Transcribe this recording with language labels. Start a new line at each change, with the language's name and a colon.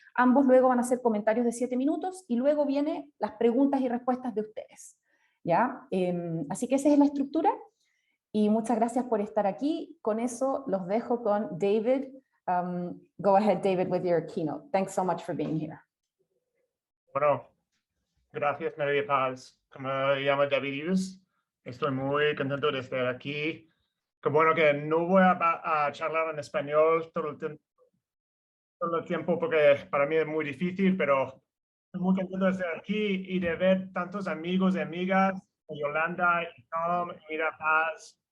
Spanish: Ambos luego van a hacer comentarios de 7 minutos y luego vienen las preguntas y respuestas de ustedes. ¿Ya? Así que esa es la estructura y muchas gracias por estar aquí. Con eso los dejo con David.
English: Go ahead, David, with your keynote. Thanks so much for being here.
Spanish: Bueno, gracias María Paz. Como me llamo David Eves, estoy muy contento de estar aquí. Qué bueno que no voy a charlar en español todo el tiempo porque para mí es muy difícil, pero estoy muy contento de estar aquí y de ver tantos amigos y amigas, Yolanda y Tom y María Paz.